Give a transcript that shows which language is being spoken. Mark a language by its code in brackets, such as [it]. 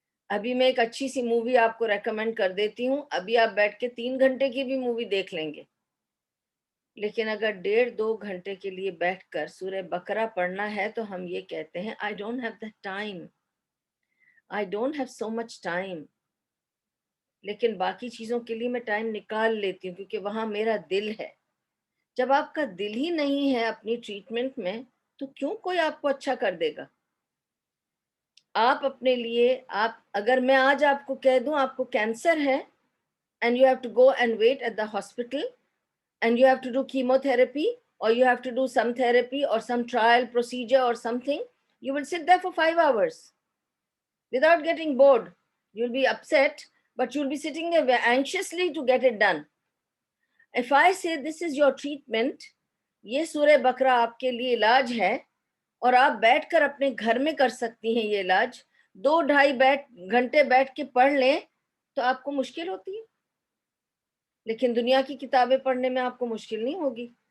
[hi] अभी मैं एक अच्छी सी मूवी आपको रेकमेंड कर देती हूँ, अभी आप बैठ के 3 घंटे की भी मूवी देख लेंगे, लेकिन अगर 1.5-2 घंटे के लिए बैठकर सूरह बकरा पढ़ना है तो हम ये कहते हैं [en] I don't have the time, I don't have so much time. [hi] लेकिन बाकी चीजों के लिए मैं टाइम निकाल लेती हूँ क्योंकि वहां मेरा दिल है। जब आपका दिल ही नहीं है अपनी ट्रीटमेंट में, तो क्यों कोई आपको अच्छा कर देगा? आप अपने लिए, आप अगर मैं आज आपको कह दूं आपको कैंसर है [en] And you have to go and wait at the hospital and you have to do chemotherapy or you have to do some therapy or some trial procedure or something, you will sit there for 5 hours without getting bored. You'll be upset, but you'll be sitting there anxiously to get it done. If I say this is your treatment, [hi] ये सूरह बकरा आपके लिए इलाज है और आप बैठकर अपने घर में कर सकती हैं ये इलाज, 2-2.5 घंटे बैठ के पढ़ लें तो आपको मुश्किल होती है, लेकिन दुनिया की किताबें पढ़ने में आपको मुश्किल नहीं होगी।